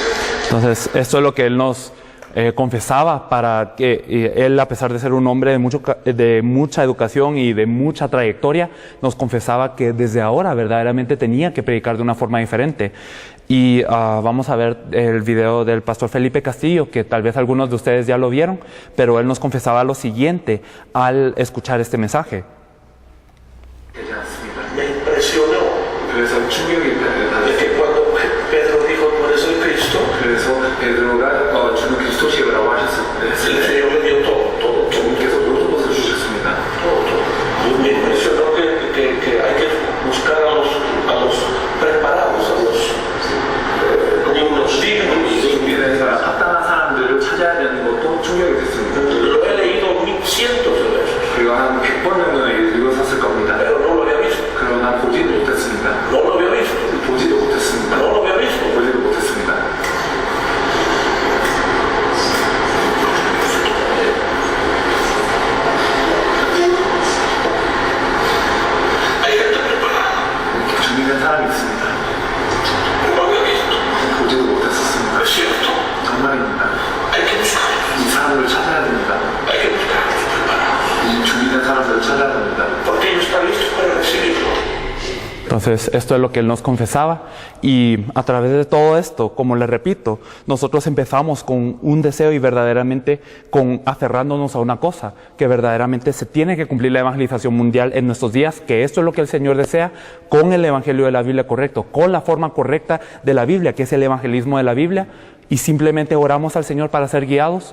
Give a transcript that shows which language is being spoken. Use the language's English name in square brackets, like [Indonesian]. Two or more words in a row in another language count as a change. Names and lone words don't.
[Spanish] Entonces, esto es lo que él nos confesaba, para que él, a pesar de ser un hombre de mucha educación y de mucha trayectoria, nos confesaba que desde ahora verdaderamente tenía que predicar de una forma diferente. Y vamos a ver el video del pastor Felipe Castillo, que tal vez algunos de ustedes ya lo vieron, pero él nos confesaba lo siguiente al escuchar este mensaje. Me impresionó [Korean] 그래서 충격이 [Spanish] de que cuando Pedro dijo tú eres el Cristo, [Korean] 그래서 베드로가 주는 그리스도시라고 하셨을 [Spanish] el [Korean] 때 [Spanish] Señor le dio todo. [Korean] 주님께서 모든 것을 주셨습니다. [Spanish] Me impresionó que hay que buscar a los preparados, a los niños dignos. [Korean] 준비된 사람, 합당한 사람들을 찾아야 되는 것도 충격이 됐습니다. [Spanish] Lo he leído cientos de veces, [Korean] 그리고 한 100번 정도는 읽었을 겁니다. [Spanish] pero no lo había visto. [Korean] 그러나 보지도 못했습니다. [Spanish] No lo había visto. [Korean] 보지도 못했습니다. [Spanish] No lo había visto. [Korean] 보지도 못했습니다. [Spanish] Hay gente preparada. [Korean] 준비된 사람이 있습니다. [Spanish] No lo había visto. [Korean] 보지도 못했었습니다. [Spanish] Es cierto. [Korean] 정말입니다. [Spanish] Hay que buscarlos. [Korean] 이 사람들을 찾아야 됩니다. [Spanish] Hay que buscarlos preparados. [Korean] 이 준비된 사람들을 찾아야 됩니다. [Spanish] Porque ellos están listos para recibirlo. Entonces, esto es lo que él nos confesaba, y a través de todo esto, como les repito, nosotros empezamos con un deseo y verdaderamente con aferrándonos a una cosa, que verdaderamente se tiene que cumplir la evangelización mundial en nuestros días, que esto es lo que el Señor desea, con el evangelio de la Biblia correcto, con la forma correcta de la Biblia, que es el evangelismo de la Biblia, y simplemente oramos al Señor para ser guiados.